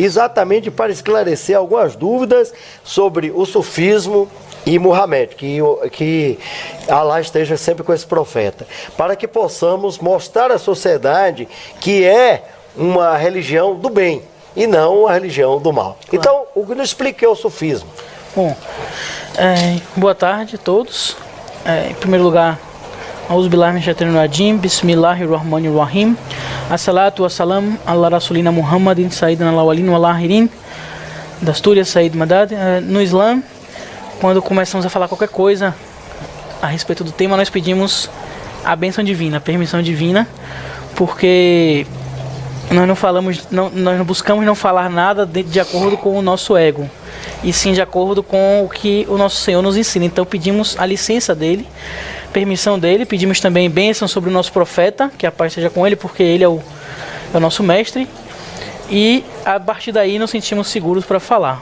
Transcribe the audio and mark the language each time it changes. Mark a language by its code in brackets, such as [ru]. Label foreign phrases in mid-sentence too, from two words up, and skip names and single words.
[pt] Exatamente para esclarecer algumas dúvidas sobre o sufismo e Muhammad, que Alá esteja sempre com esse profeta, para que possamos mostrar à sociedade que é uma religião do bem e não uma religião do mal. Claro. Então, o que nos explica é o sufismo. Bom, boa tarde a todos. Em primeiro lugar, [ar] أعوذ بالله من الشيطان الرجيم بسم الله الرحمن الرحيم الصلاة والسلام على رسولنا محمد سيدنا الأولين والآخرين دستور سيد مدد. [pt] No Islã, quando começamos a falar qualquer coisa a respeito do tema, nós pedimos a bênção divina, a permissão divina, porque nós não buscamos não falar nada de acordo com o nosso ego. e sim de acordo com o que o nosso Senhor nos ensina. Então pedimos a licença dele, permissão dele, pedimos também bênção sobre o nosso profeta, que a paz seja com ele, porque ele é o nosso mestre, e a partir daí nos sentimos seguros para falar.